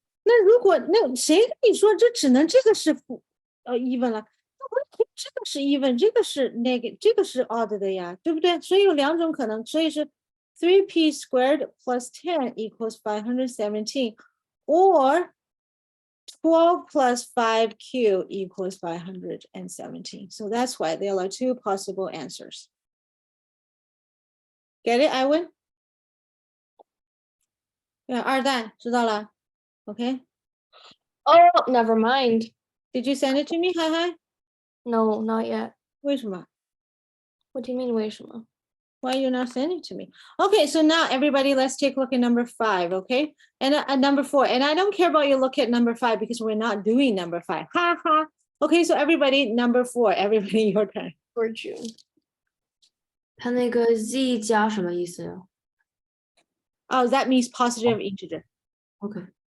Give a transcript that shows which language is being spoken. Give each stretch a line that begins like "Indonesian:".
Chinese: 那如果那谁跟你说这只能这个是even 了？那我这个是 even， 这个是 negative， 这个是 odd 的呀，对不对？所以有两种可能，所以是
English: 3p squared plus 10 equals 517, or 12 plus 5q equals 517. So that's why there are two possible answers. Get it, Iwan?
Chinese: 对，二蛋知道了 ，OK？
English: Oh, never mind. Did you send it to me? Hi hi. No, not yet.
Chinese: 为什么？
English: What do you mean
Chinese: 为什么？
English: Why you not sending it to me? Okay, so now everybody, let's take a look at number 5, okay? And number 4, and I don't care about you look at number 5 because we're not doing number 5. Ha ha. Okay, so everybody, number 4, everybody, your turn. For June.
Chinese: 它那个 z 加什么意思呀
English: Oh, that means positive integer. ？OK，